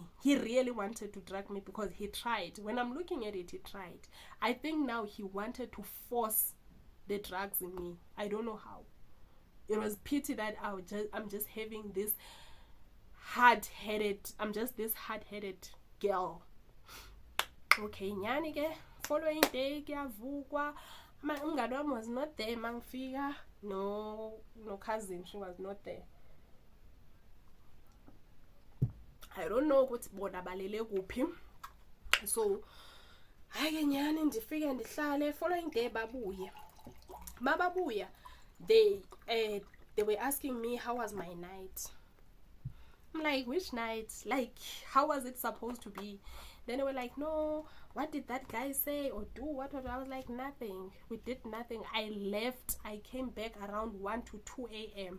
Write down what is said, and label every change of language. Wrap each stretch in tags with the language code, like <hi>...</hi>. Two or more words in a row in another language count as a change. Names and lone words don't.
<en>He really wanted to drug me, because he tried. When I'm looking at it, he tried. I think now he wanted to force the drugs in me. I don't know how. It was pity that I'm just having this hard-headed, I'm just this hard-headed girl.</en> <xh>Okay, nyani ke,</xh> <en>following day kuyavukwa.</en> <zu>Umngane wami</zu> <en>was not there mangifika. No cousin, she was not there.</en> <zu>I don't know ukuthi bona balele kuphi.</zu> <xh>So hayi nyani ndifike ndihlale.</xh> <en>Following day babuye.</en> <zu>Mababuya,</zu> <en>they were asking me how was my night. I'm like, which night? Like, how was it supposed to be? Then they were like, no, what did that guy say or do? What? I was like, nothing. We did nothing. I left. I came back around 1 to 2 a.m.</en>